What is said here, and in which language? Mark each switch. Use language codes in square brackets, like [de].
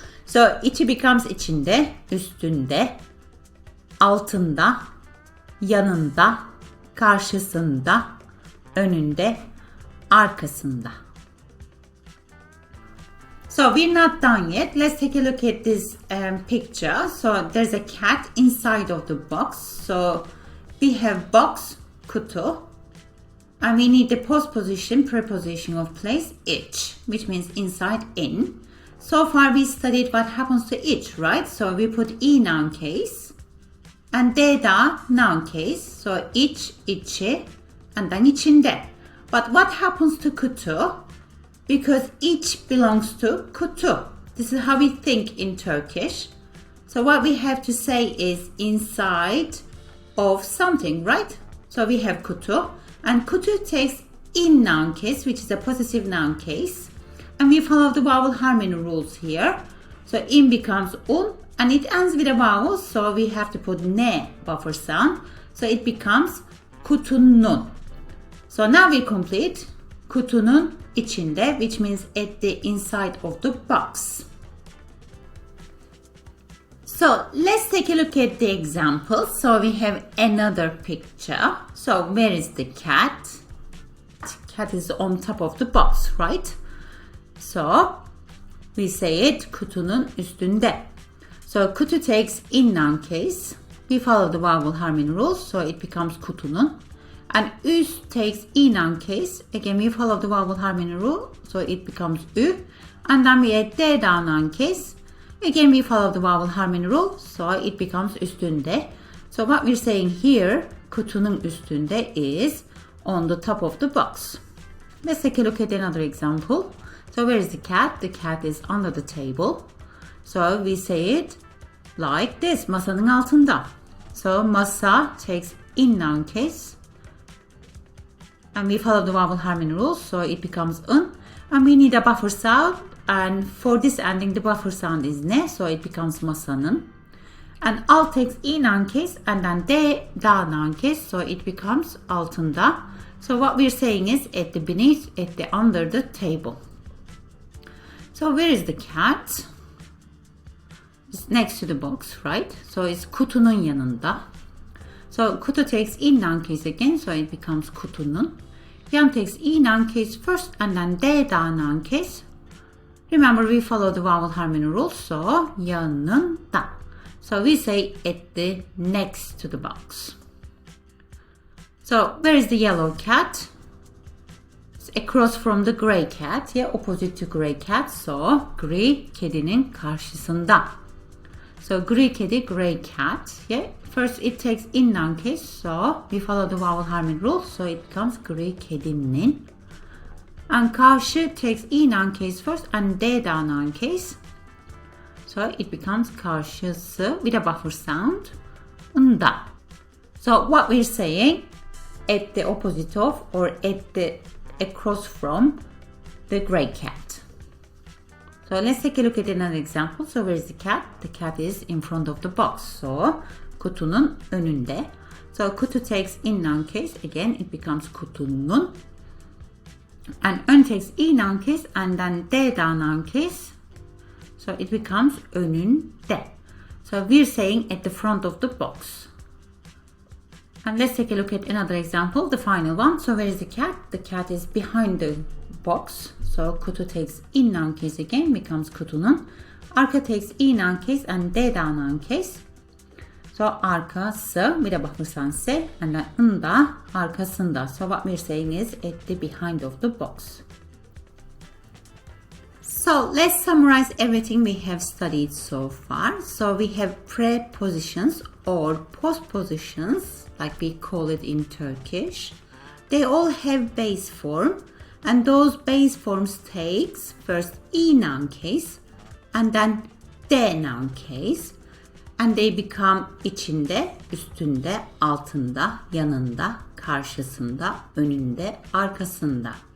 [en] So [tr] içi becomes içinde, üstünde, altında, yanında, karşısında, önünde, arkasında. [en] So we're not done yet. Let's take a look at this picture. So there's a cat inside of the box. So we have box, kutu. And we need the postposition, preposition of place, iç, which means inside, in. So far we studied what happens to iç, right? So we put e noun case. and de da noun case. So iç, içi, and then içinde. But what happens to kutu? Because iç belongs to kutu. This is how we think in Turkish. So what we have to say is inside of something, right? So we have kutu, and kutu takes in noun case, which is a possessive noun case. And we follow the vowel harmony rules here. So in becomes un, and it ends with a vowel, so we have to put ne buffer sound. So it becomes kutunun. So now we complete [tr] kutunun içinde, [en] which means at the inside of the box. So let's take a look at the example. So we have another picture. So where is the cat? Cat is on top of the box, right? So we say it [tr] kutunun üstünde. [en] So kutu takes in noun case. We follow the vowel harmony rules, so it becomes kutunun. And üst takes in noun case. Again, we follow the vowel harmony rule, so it becomes ü. And then we add de down noun case. Again, we follow the vowel harmony rule, so it becomes üstünde. So what we're saying here, [tr] kutunun üstünde, [en] is on the top of the box. Let's take a look at another example. So where is the cat? The cat is under the table. So we say it like this, [tr] masanın altında. [en] So masa takes in noun case. And we follow the vowel harmony rules, so it becomes un. And we need a buffer sound. And for this ending, the buffer sound is ne, so it becomes masanın. And alt takes in noun case, and then de da noun case, so it becomes altında. So what we're saying is at the beneath, at the under the table. So where is the cat? It's next to the box, right? So it's [tr] kutunun yanında. [en] So kutu takes in noun case again, so it becomes kutunun. Yan takes in noun case first, and then de da noun case. Remember, we follow the vowel harmony rule, so yanında. So we say at the next to the box. So where is the yellow cat? It's across from the gray cat, yeah, opposite to gray cat. So [tr] gri kedinin karşısında. [en] So [tr] gri kedi, [en] gray cat, yeah. First it takes in noun case, so we follow the vowel harmony rule, so it becomes gri kedinin. And karşı takes in noun case first and de da noun case. So it becomes karşısı with a buffer sound. Inda. So what we're saying, at the opposite of or at the across from the gray cat. So let's take a look at another example. So where is the cat? The cat is in front of the box. So [tr] kutunun önünde. [en] So kutu takes in noun case. Again, it becomes kutunun. And ön takes in noun case and then de da noun case. So it becomes önünde. So we're saying at the front of the box. And let's take a look at another example, the final one. So where is the cat? The cat is behind the box. So kutu takes in noun case again, becomes kutunun. Arka takes in noun case and de da noun case. So arkası, bir de bakırsan se, and then ında, arkasında. So what we're saying is at the behind of the box. So let's summarize everything we have studied so far. So we have prepositions or postpositions, like we call it in Turkish. They all have base form, and those base forms takes first i noun case and then de noun case. And they become [tr] içinde, üstünde, altında, yanında, karşısında, önünde, arkasında.